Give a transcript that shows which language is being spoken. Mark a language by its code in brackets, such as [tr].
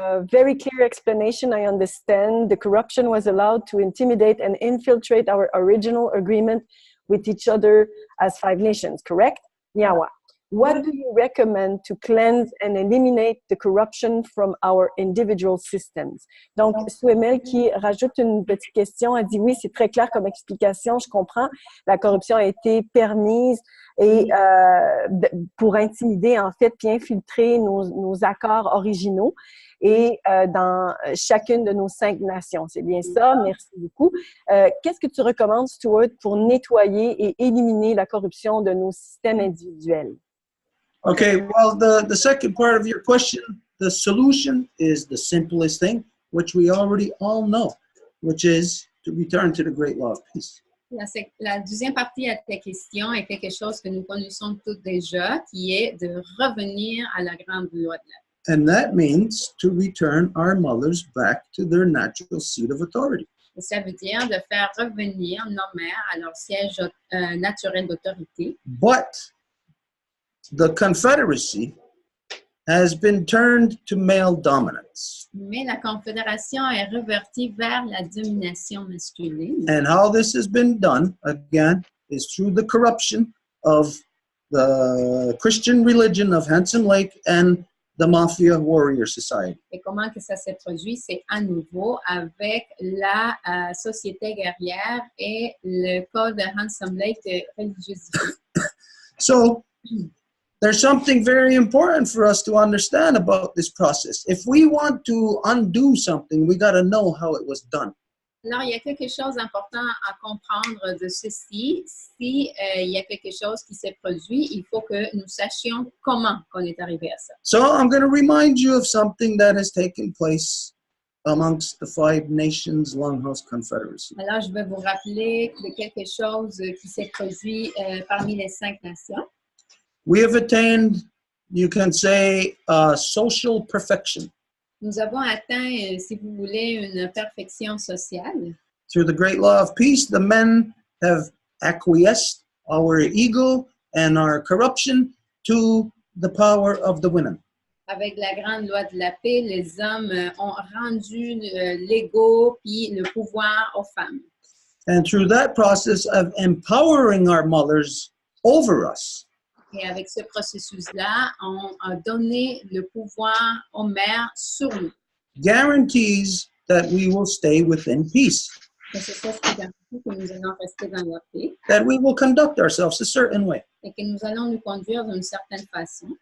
[en] very clear explanation, I understand. The corruption was allowed to intimidate and infiltrate our original agreement with each other as 5 nations, correct? Nyawa. What do you recommend to cleanse and eliminate the corruption from our individual systems? [fr] Donc, Souemel qui rajoute une petite question, elle dit oui, c'est très clair comme explication, je comprends. La corruption a été permise et pour intimider en fait puis infiltrer nos accords originaux et dans chacune de nos 5 nations. C'est bien ça, merci beaucoup. Qu'est-ce que tu recommandes, Stuart, pour nettoyer et éliminer la corruption de nos systèmes individuels? [en] Okay, well, the second part of your question, the solution is the simplest thing, which we already all know, which is to return to the great law of peace. [fr] La deuxième partie à ta question est quelque chose que nous connaissons tous déjà, qui est de revenir à la grande loi de la paix. [en] And that means to return our mothers back to their natural seat of authority. [fr] Et ça veut dire de faire revenir nos mères à leur siège naturel d'autorité. [en] But the Confederacy has been turned to male dominance. [fr] Mais la Confédération est revertie vers la domination masculine. [en] And how this has been done, again, is through the corruption of the Christian religion of Handsome Lake and the Mafia Warrior Society. [fr] Et comment que ça s'est produit? C'est à nouveau avec la société guerrière et le code de Handsome Lake de religiosité. [en] So, there's something very important for us to understand about this process. If we want to undo something, we got to know how it was done. [fr] Alors, il y a quelque chose d'important à comprendre de ceci. Si il y a quelque chose qui s'est produit, il faut que nous sachions comment on est arrivé à ça. [en] So I'm going to remind you of something that has taken place amongst the 5 Nations Longhouse Confederacy. [fr] Alors, je vais vous rappeler de quelque chose qui s'est produit parmi les 5 nations. [en] We have attained, you can say, social perfection [fr] Nous avons atteint, si vous voulez, une perfection sociale. [en] through the great law of peace. The men have acquiesced our ego and our corruption to the power of the women. [fr] Avec la grande loi de la paix, les hommes ont rendu l'ego puis le pouvoir aux femmes. [en] And through that process of empowering our mothers over us, [fr] Et avec ce processus-là, on a donné le pouvoir aux mères sur nous. [en] guarantees that we will stay within peace, [fr] Et c'est ça ce qui garantit que nous allons rester dans la paix [en] that we will conduct ourselves a certain way. [fr] et que nous allons nous conduire d'une certaine façon.